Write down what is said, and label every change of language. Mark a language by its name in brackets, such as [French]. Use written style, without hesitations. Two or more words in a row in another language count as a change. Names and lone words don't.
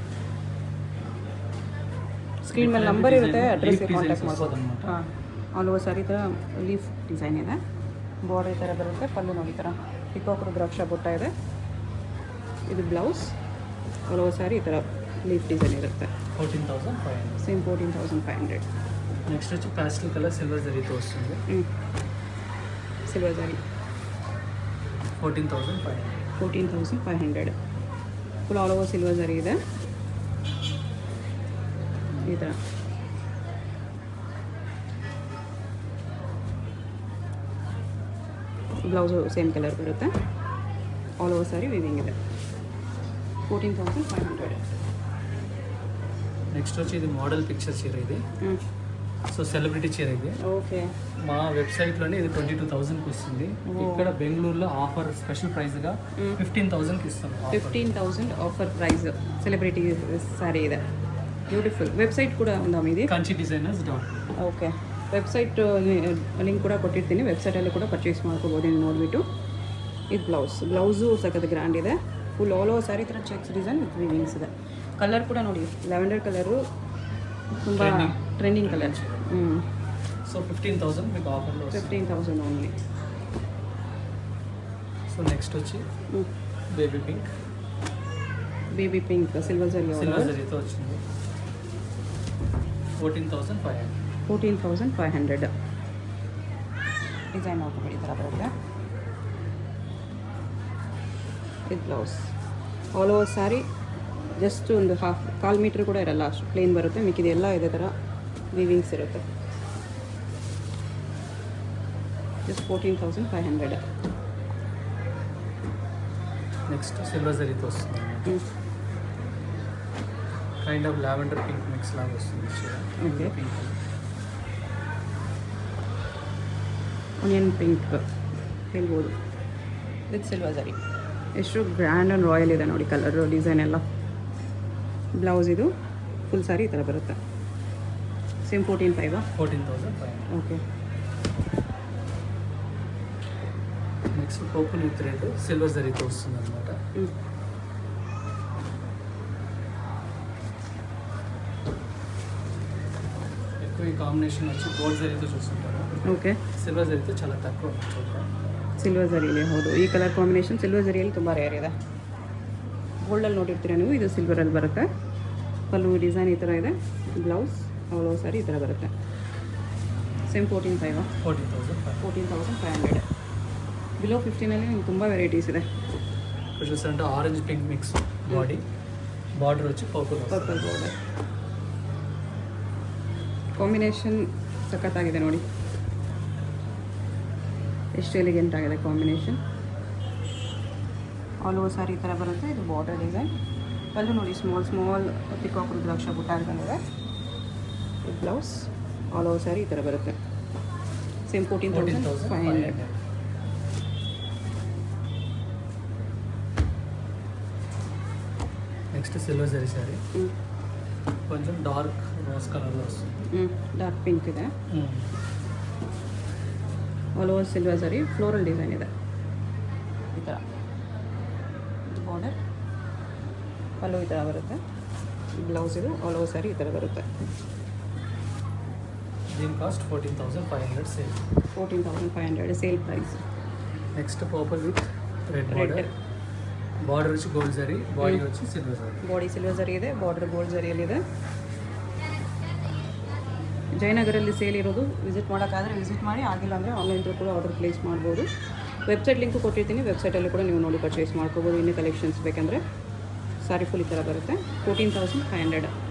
[Kannada] ಸ್ಕ್ರೀನ್ ಮೇಲೆ ನಂಬರ್ ಇರುತ್ತೆ, ಅಡ್ರೆಸ್ಗೆ ಕಾಂಟ್ಯಾಕ್ಟ್ ಮಾಡ್ಬೋದು. ಹಾಂ, [English] all over saree [Kannada] ಈ ಥರ [English] leaf design [Kannada] ಇದೆ. ಬಾರ್ಡರ್ ಈ ಥರ ಬರುತ್ತೆ. ಪಲ್ಲು ನೋಡಿ ಈ ಥರ ಪಿಕಾಕ್ ರುದ್ರಾಕ್ಷ ಬುಟ್ಟ ಇದೆ. ಇದು ಬ್ಲೌಸ್. [English] all over saree [Kannada] ಈ ಥರ [English] leaf design [Kannada] ಇರುತ್ತೆ. 14,500. ಸೇಮ್ 14,500. [Telugu] నెక్స్ట్ వచ్చి [English] pastel colour silver [Telugu] జరీతో వస్తుంది. సిల్వర్ జరీ 14,500. [English] full all over silver [Kannada] ಜರಿ ಇದೆ ಈ ಥರ. ಬ್ಲೌಸು [English] same colour [Kannada] ಬರುತ್ತೆ. [English] all over saree weaving [Kannada] ಇದೆ. 14,500. [Telugu] నెక్స్ట్ వచ్చి ఇది [English] model picture [Telugu] చీర ఇది. [English] so celebrity [Telugu] చీర ఇది. ఓకే. మా వెబ్సైట్లోనే ఇది 22,000కి వస్తుంది. ఇక్కడ బెంగళూరులో [English] offer special priceగా [Telugu] 15,000కి ఇస్తాం. 15,000 [English] offer price. celebrity saree [Telugu] ಇದೆ. [Kannada] ಬ್ಯೂಟಿಫುಲ್. ವೆಬ್ಸೈಟ್ ಕೂಡ [Telugu] ఉందా మీది? [Kannada] kanchdesigners.com. ಓಕೆ. [English] website link [Kannada] ಕೂಡ ಕೊಟ್ಟಿರ್ತೀನಿ. ವೆಬ್ಸೈಟಲ್ಲಿ ಕೂಡ ಪರ್ಚೇಸ್ ಮಾಡ್ಕೋಬೋದು ನೀವು ನೋಡಿಬಿಟ್ಟು. ಇದು ಬ್ಲೌಸು ಸಖತ್ ಗ್ರ್ಯಾಂಡ್ ಇದೆ. [English] full all over saree [Kannada] ಥರ [English] checks design with weavings [Kannada] ಇದೆ. ಕಲರ್ ಕೂಡ ನೋಡಿ, [English] lavender colour [Kannada] ತುಂಬ [English] trending colour. [Telugu] సో 15,000 మీకు ఆఫర్లో 15,000 ఓన్లీ. [English] so next [Telugu] వచ్చి బేబీ [English] pink silver [Telugu] జరీతో వచ్చింది. 14,500. 14,500. [Kannada] ಡಿಸೈನ್ ನೋಡ್ಕೊಬೇಡಿ, ಈ ಥರ ಬರುತ್ತೆ. ಇದು ಬ್ಲೌಸ್. [English] all over saree just [Kannada] ಒಂದು ಕಾಲು ಮೀಟ್ರ್ ಕೂಡ ಇರಲ್ಲ, ಅಷ್ಟು ಪ್ಲೇನ್ ಬರುತ್ತೆ. ಮಿಕ್ಕಿದೆಲ್ಲ ಇದೇ ಥರ ವಿವಿಂಗ್ಸ್ ಇರುತ್ತೆ. ಜಸ್ಟ್ 14,500. [English] next silver [Telugu] జరీతో వస్తుంది. [English] kind of lavender pink mix [Telugu] లాగా వస్తుంది. ఓకే. [English] onion pink [Kannada] ಹೇಳ್ಬೋದು. [English] with silver ಜರಿ. [Kannada] ಎಷ್ಟು [English] grand and royal [Kannada] ಇದೆ ನೋಡಿ [English] colour design [Kannada] ಎಲ್ಲ. ಬ್ಲೌಸ್ ಇದು [English] full saree [Kannada] ಈ ಥರ ಬರುತ್ತೆ. ಸೇಮ್ 14,500. ಓಕೆ. [English] next purple with red silver [Telugu] జరీతో వస్తుంది అనమాట. ఎక్కువ ఈ కాంబినేషన్ వచ్చి గోల్డ్ జరీతో చూస్తుంటారు. ಓಕೆ. ಸಿಲ್ವರ್ ಜರೀతో చాలా తక్కువ చూద్దాం. [Kannada] ಸಿಲ್ವರ್ ಜರಿಯಲ್ಲಿ ಹೌದು. ಈ [English] colour combination silver [Kannada] ಜರಿಯಲ್ಲಿ ತುಂಬ ರೇರ್ ಇದೆ. ಗೋಲ್ಡಲ್ಲಿ ನೋಡಿರ್ತೀರ ನೀವು, ಇದು ಸಿಲ್ವರಲ್ಲಿ ಬರುತ್ತೆ. ಪಲ್ಲು ಡಿಸೈನ್ ಈ ಥರ ಇದೆ. [English] blouse all over saree [Kannada] ಈ ಥರ ಬರುತ್ತೆ. ಸೇಮ್ 14,500. ಬಿಲೋ 15ಅಲ್ಲಿ ನಿಮ್ಗೆ ತುಂಬ ವೆರೈಟೀಸ್ ಇದೆ. [Telugu] ఇక్కడ చూసారంటే [English] orange pink mix body, border [Telugu] వచ్చి పర్పుల్ [Kannada] ಬಾರ್ಡರ್. ಕಾಂಬಿನೇಷನ್ ಸಖತ್ತಾಗಿದೆ ನೋಡಿ, ಎಷ್ಟು ಎಲಿಗೆಂಟ್ ಆಗಿದೆ ಕಾಂಬಿನೇಷನ್. [English] all over saree [Kannada] ಈ ಥರ ಬರುತ್ತೆ. ಇದು [English] border design. [Kannada] ಪಲ್ಲು ನೋಡಿ, [English] small peacock [Kannada] ರುದ್ರಾಕ್ಷ ಬುಟ್ಟ ಬಂದಿದೆ. ಇದು ಬ್ಲೌಸ್. [English] all over saree [Kannada] ಈ ಥರ ಬರುತ್ತೆ. ಸೇಮ್ 14,500. [English] next silver [Telugu] జరీ సారీ కొంచెం [English] dark rose colourలో [Telugu] వస్తుంది. [English] dark pink [Kannada] ಇದೆ. [English] all over silver [Kannada] ಸರಿ [English] floral design [Kannada] ಇದೆ ಈ ಥರ. ಬಾರ್ಡರ್ ಪಲ್ಲು ಈ ಥರ ಬರುತ್ತೆ. ಬ್ಲೌಸ್ ಇದು [English] all over saree [Kannada] ಈ ಥರ ಬರುತ್ತೆ. [Telugu] దీని కాస్ట్ 14,500 సేల్. [Kannada] 14,500 [English] sale price. next purple with red border [Telugu] వచ్చి గోల్డ్ జరీ, బాడీ వచ్చి సిల్వర్ జరీ. [English] body silver [Kannada] ಜರಿ ಇದೆ, [English] border gold [Kannada] ಜರಿಯಲ್ಲಿದೆ. ಜಯನಗರಲ್ಲಿ ಸೇಲ್ ಇರೋದು. ವಿಸಿಟ್ ಮಾಡೋಕ್ಕಾದರೆ ವಿಸಿಟ್ ಮಾಡಿ, ಆಗಿಲ್ಲ ಅಂದರೆ ಆನ್ಲೈನ್ ಕೂಡ [English] order place [Kannada] ಮಾಡ್ಬೋದು. [English] website link [Kannada] ಕೊಟ್ಟಿರ್ತೀನಿ. ವೆಬ್ಸೈಟಲ್ಲಿ ಕೂಡ ನೀವು ನೋಡಿ ಪರ್ಚೇಸ್ ಮಾಡ್ಕೋಬೋದು. ಇನ್ನೂ ಕಲೆಕ್ಷನ್ಸ್ ಬೇಕಂದರೆ. [English] saree full [Kannada] ಈ ಥರ ಬರುತ್ತೆ. 14,500.